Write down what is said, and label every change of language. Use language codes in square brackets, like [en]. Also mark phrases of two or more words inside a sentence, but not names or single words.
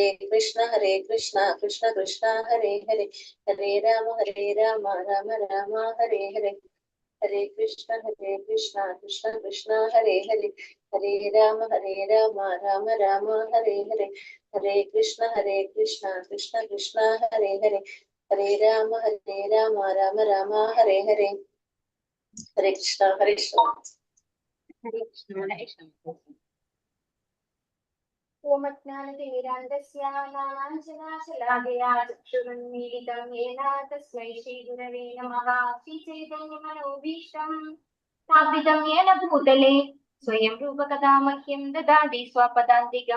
[sa] കൃഷ്ണ കൃഷ്ണ കൃഷ്ണ ഹരേ ഹരേ, ഹരേ രാമ രാമ രാമ ഹരേ ഹരേ, ഹരേ കൃഷ്ണ കൃഷ്ണ കൃഷ്ണ ഹരേ ഹരേ, ഹരേ രാമ രാമ രാമ ഹരേ ഹരേ, ഹരേ കൃഷ്ണ കൃഷ്ണ കൃഷ്ണ ഹരേ ഹരേ, ഹരേ രാമ രാമ രാമ ഹരേ ഹരേ, ഹരേ കൃഷ്ണ ഹരേ കൃഷ്ണ. തസ്മൈ ശ്രീഗുരവേ നമഃ. ശ്രീചൈതന്യമനോഭീഷ്ടം സ്ഥാപിതം യേന ഭൂതലേ സ്വയം രൂപകഥാ മഹ്യം ദദാതി സ്വപദാന്തികം.